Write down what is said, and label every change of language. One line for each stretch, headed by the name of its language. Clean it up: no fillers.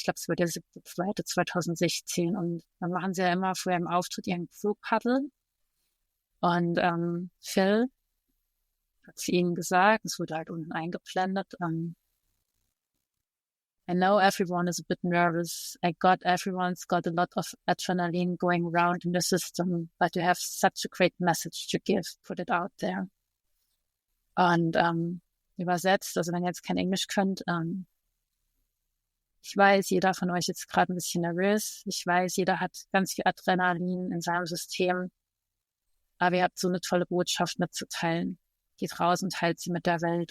German: Ich glaube, es war der 7.2.2016. Und dann machen sie ja immer vor ihrem Auftritt ihren Crew Paddle. Und Phil hat zu ihnen gesagt, es wurde halt unten eingeblendet,
English: I know everyone is a bit nervous. Everyone's got a lot of adrenaline going around in the system, but you have such a great message to give. Put it out there.
German: Und übersetzt, also wenn ihr jetzt kein Englisch könnt, ich weiß, jeder von euch ist gerade ein bisschen nervös. Ich weiß, jeder hat ganz viel Adrenalin in seinem System. Aber ihr habt so eine tolle Botschaft mitzuteilen. Geht raus und teilt sie mit der Welt.